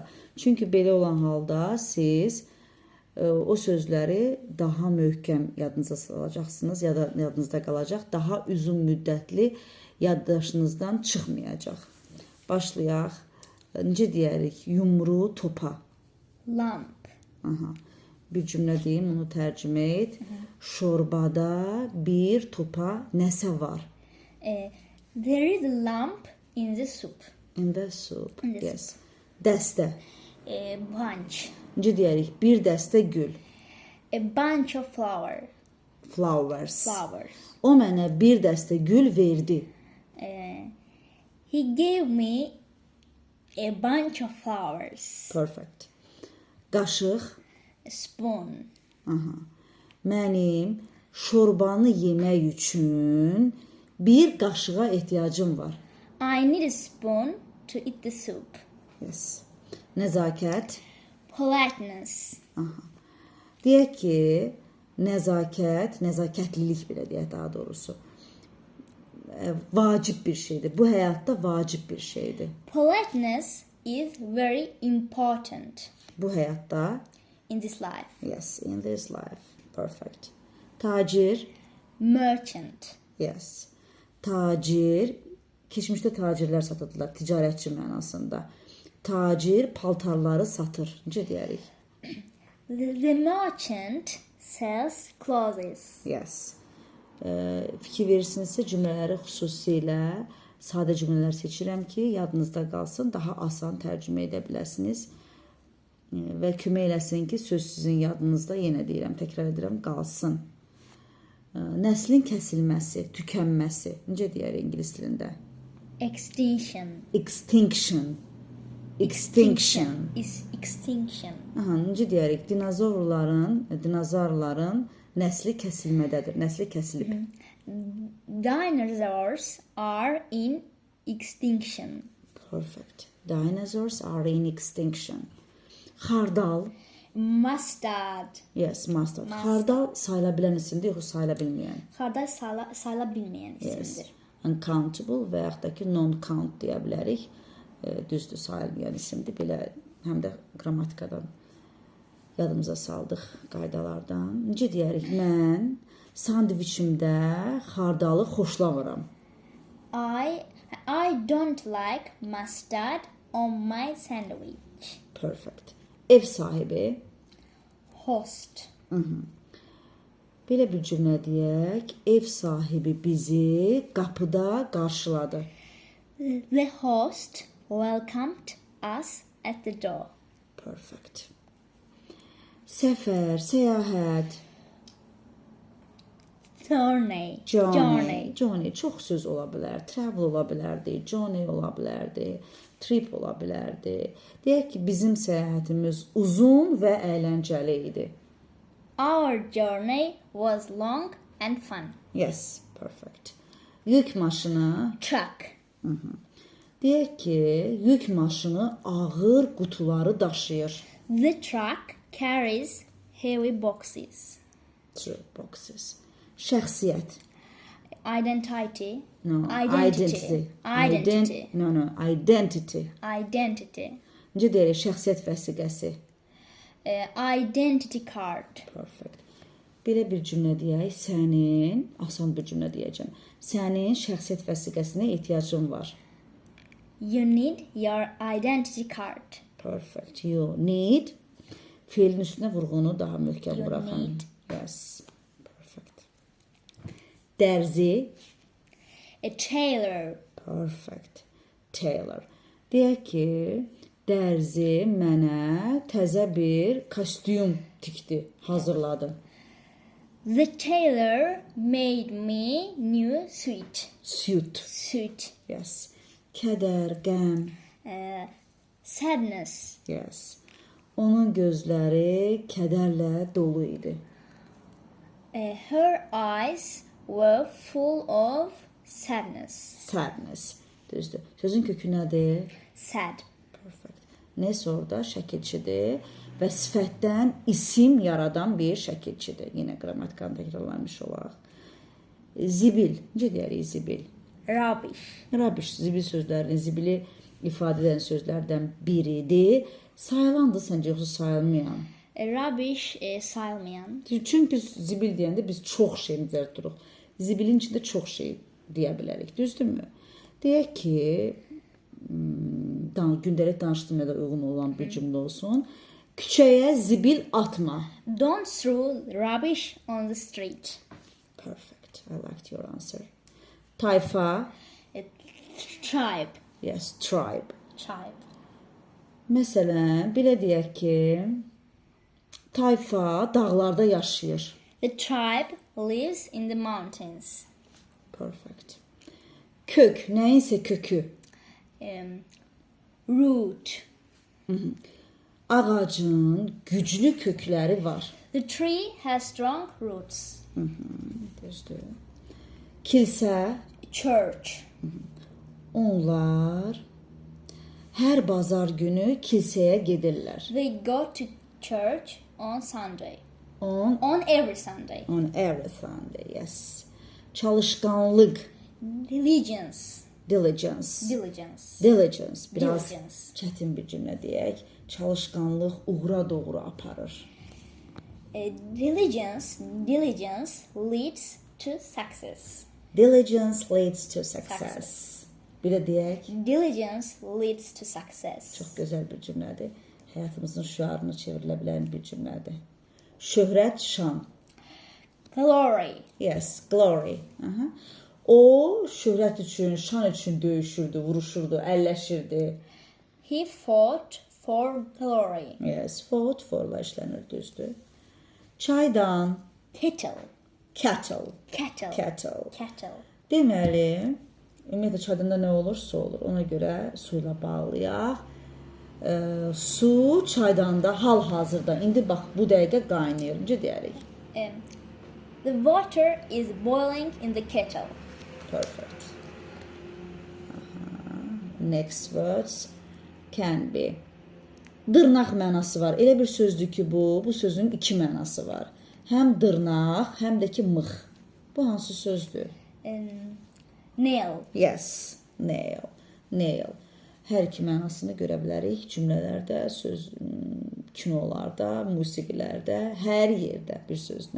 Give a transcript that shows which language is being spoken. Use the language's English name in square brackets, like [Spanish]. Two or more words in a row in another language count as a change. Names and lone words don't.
[Azerbaijani] Çünki belə olan halda siz o sözləri daha möhkəm yadınıza salacaqsınız ya da yadınızda qalacaq, daha uzun müddətli yaddaşınızdan çıxmayacaq. Başlayaq. Necə deyərik? Yumru topa. [English] Lamp. Aha. [Azerbaijani] Bir cümlə deyim, onu tərcümə et. Şorbada bir topa nəsə var. [English] There is a lump in the soup. In the soup. In the Yes. [Azerbaijani] Dəstə. [English] Bunch. [Azerbaijani] Necə deyərik? Bir dəstə gül. [English] A bunch of Flowers. flowers. [Azerbaijani] O mənə bir dəstə gül verdi. [English] He gave me a bunch of flowers. Perfect. [Azerbaijani] Qaşıq. [English] A spoon. Aha. [Azerbaijani] Mənim şorbanı yemək üçün bir qaşığa ehtiyacım var. [English] I need a spoon to eat the soup. Yes. [Azerbaijani] Nəzakət. [English] Politeness. Aha. [Azerbaijani] Deyək ki, nəzakətlilik belə deyək daha doğrusu. Vacib bir şeydir. Bu həyatda vacib bir şeydir. [English] Politeness is very important [Azerbaijani] Bu həyatda. [English] in this life. Yes, in this life. Perfect. Tacir. Merchant. Yes. [Azerbaijani] Tacir. Keçmişdə tacirlər satırdılar, ticarətçi mənasında. Tacir paltarları satır. Necə deyərik? [English] The merchant sells clothes. Yes. [Azerbaijani] Fikir verirsinizsə cümlələri xüsusilə sadə cümlələr seçirəm ki, yadınızda qalsın, daha asan tərcümə edə biləsiniz və kömək eləsin ki, söz sizin yadınızda, yenə deyirəm, təkrar edirəm, qalsın. Nəslin kəsilməsi, tükənməsi, necə deyər ingilis dilində? [English] Extinction. Extinction. Extinction. Is extinction. [Azerbaijani] Aha, necə deyərik? Dinozorların nəsli kəsilmədədir. Nəsli kəsilib. [English] Dinosaurs are in extinction. Perfect. Dinosaurs are in extinction. [Azerbaijani] Xardal. [English] Mustard. Yes, mustard. [Azerbaijani] Xardal sayıla bilən isimdir, yoxsa sayıla bilməyən? Xardal sayıla bilməyən [English] Yes. [Azerbaijani] isimdir. Uncountable və yaxud da ki non-count deyə bilərik. Düzdür, sayılmayan isimdir. Belə həm də qrammatikadan yadımıza saldıq qaydalardan. Necə deyərik? Mən sandviçimdə xardalı xoşlamıram. [English] I don't like mustard on my sandwich. Perfect. [Azerbaijani] Ev sahibi. [English] Host. [Azerbaijani] Belə bir cümlə deyək. Ev sahibi bizi qapıda qarşıladı. [English] The host welcomed us at the door. Perfect. [Azerbaijani] Səfər, səyahət. [English] Journey. [Azerbaijani] Çox söz ola bilər. Travel ola bilərdi. Journey ola bilərdi. Trip ola bilərdi. Deyək ki, bizim səyahətimiz uzun və əyləncəli idi. [English] Our journey was long and fun. Yes, perfect. [Azerbaijani] Yük maşını. [English] Truck. [Azerbaijani] Deyək ki, yük maşını ağır qutuları daşıyır. [English] The truck carries heavy boxes. True boxes. Şəxsiyyət. Identity. No, Identity. Identity. [Azerbaijani] Necə deyək, şəxsiyyət vəsiqəsi. [English] Identity card. Perfect. [Azerbaijani] Belə bir cümlə deyək, sənin, asan bir cümlə deyəcəm. Sənin şəxsiyyət vəsiqəsinə ehtiyacın var. [English] You need your identity card. Perfect. You need. [Azerbaijani] Fiilin üstünə vurğunu daha möhkəm [English] You [Azerbaijani] buraxın. [English] need. Yes. Perfect. Dərzi. A tailor. Perfect. Tailor. [Azerbaijani] Deyək ki, dərzi mənə təzə bir kostyum tikdi, hazırladı. [English] The tailor made me new suit. Yes. [Azerbaijani] Kədər, qəm. [English] Sadness. Yes. [Azerbaijani] Onun gözləri kədərlə dolu idi. [English] Her eyes were full of sadness. Sadness. [Azerbaijani] Düzdür. Sözün kökü nədir? [English] Sad. Perfect. [Azerbaijani] Ness orada şəkilçidir və sifətdən isim yaradan bir şəkilçidir. Yenə qrammatikanı təkrarlamış olaq. Zibil. Necə deyərik zibil? [English] Rubbish. Rubbish. [Azerbaijani] Zibil sözlərinin zibili ifadə edən sözlərdən biridir. Sayılandır səncə yoxsa sayılmayan? Rubbish sayılmayan. Çünki zibil deyəndə biz çox şey nəzərdə tuturuq. Zibilin içində çox şey deyə bilərik. Düzdürmü? Deyək ki, gündəlik danışdığıma da uyğun olan bir cümlə olsun. Küçəyə zibil atma. [English] Don't throw rubbish on the street. Perfect. I liked your answer. Tayfa. Tribe. Yes, tribe. Tribe. [Azerbaijani] Məsələn, belə deyək ki, tayfa dağlarda yaşayır. [English] The tribe lives in the mountains. Perfect. Kök, nəyinsə kökü. Root. [Azerbaijani] Ağacın güclü kökləri var. [English] The tree has strong roots. [Azerbaijani] Düzdür. Kilsə, [English] Church. [Azerbaijani] onlar hər bazar günü kilsəyə gedirlər. [English] They go to church on Sunday. On On every Sunday. every Sunday, yes. Çalışqanlıq, Diligence. diligence. Diligence. Diligence, [Azerbaijani] biraz [English] Diligence. [Azerbaijani] çətin bir cümlə deyək. Çalışqanlıq uğura doğru aparır. [English] Diligence leads to success. Diligence leads to success. [Azerbaijani] Bir də deyək, [English] Diligence leads to success. [Azerbaijani] çox gözəl bir cümlədir. Həyatımızın şüarına çevrilə bilən bir cümlədir. Şöhrət, şan. [English] Glory. Yes, glory. Aha. [Azerbaijani] O şöhrət üçün, şan üçün döyüşürdü, vuruşurdu, əlləşirdi. [English] He fought for glory. Yes, fought forla [Azerbaijani] işlənir, düzdür. Çaydan, [English] Kettle. cattle, Kettle. cattle. Kettle. [Azerbaijani] Deməli, ümumiyyətlə çaydanda nə olursa olur, ona görə su ilə bağlayaq. Su çaydanda hal-hazırda, indi bax bu dəqiqə qaynayır, necə deyərik? [English] The water is boiling in the kettle. Perfect. Aha. Next words can be. [Azerbaijani] Dırnaq mənası var. Elə bir sözdür ki bu sözün iki mənası var. Həm dırnaq, həm də ki mıx. Bu hansı sözdür? [English] Nail. Yes, nail. Nail. [Azerbaijani] Hər iki mənasını görə bilərik cümlələrdə, kinolarda, musiqilərdə, hər yerdə bir sözlə.